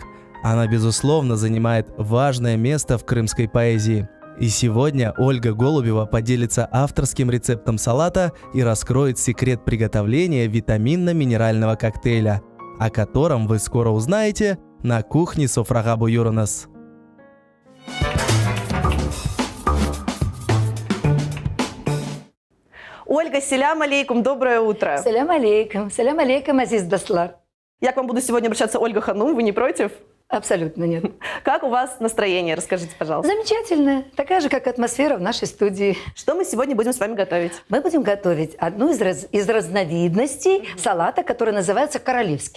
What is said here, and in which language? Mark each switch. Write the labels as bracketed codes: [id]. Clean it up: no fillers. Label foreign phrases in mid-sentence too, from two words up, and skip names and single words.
[ru] Она, безусловно, занимает важное место в крымской поэзии. И сегодня Ольга Голубева поделится авторским рецептом салата и раскроет секрет приготовления витаминно-минерального коктейля, о котором вы скоро узнаете на кухне Софрага Буюренес. Ольга, [crh] селям алейкум, [ru] доброе утро. [crh] Салям алейкум, азиз Даслар. [ru] Я к вам буду сегодня обращаться Ольга Ханум, вы не против? Абсолютно нет. Как у вас настроение? Расскажите, пожалуйста. Замечательная, такая же, как атмосфера в нашей студии. Что мы сегодня будем с вами готовить? Мы будем готовить одну из разновидностей салата, который называется королевский.